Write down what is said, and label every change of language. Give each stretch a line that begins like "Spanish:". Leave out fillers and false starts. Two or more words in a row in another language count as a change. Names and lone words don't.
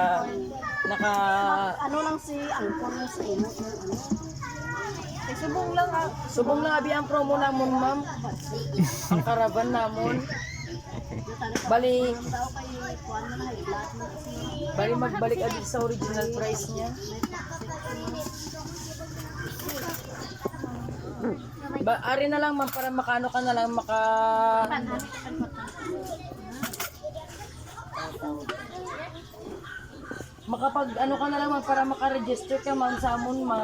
Hiligaynon: Ano lang si angkon mo sa imo. subong lang abi ang promo namon ma'am. Ang caravan namon. Bali magbalik abi sa original price niya. Ari na lang ma'am para makaano ka na lang makapag ano ka na lang ma'am para maka-register ka ma'am sa amon ma'am.